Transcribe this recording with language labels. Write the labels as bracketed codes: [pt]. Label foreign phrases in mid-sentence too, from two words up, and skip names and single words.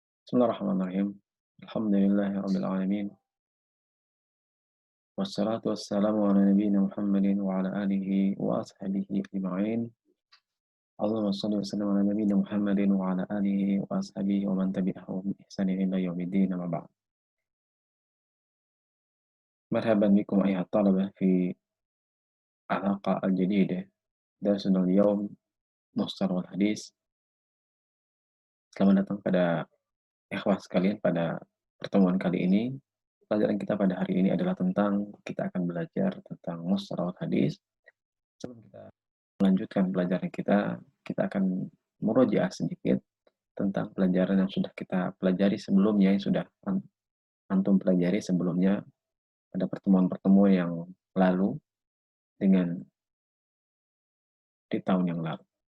[ar] بسم الله الرحمن الرحيم الحمد لله رب العالمين والصلاة والسلام على نبينا محمد وعلى آله وأصحابه أجمعين. اللهم صل وسلم على نبينا محمد وعلى آله وأصحابه ومن تبعهم بإحسان إلى يوم الدين أما بعد. مرحبا بكم أيها الطلبة في الحلقة الجديدة درسنا اليوم مصطلح الحديث. [id] Selamat datang pada ikhwah sekalian pada pertemuan kali ini. Pelajaran kita pada hari ini adalah kita akan belajar tentang Mustalahul Hadis. Sebelum kita melanjutkan pelajaran kita akan murojaah sedikit tentang pelajaran yang sudah kita pelajari sebelumnya, yang sudah antum pelajari sebelumnya pada pertemuan-pertemuan yang lalu di tahun yang lalu.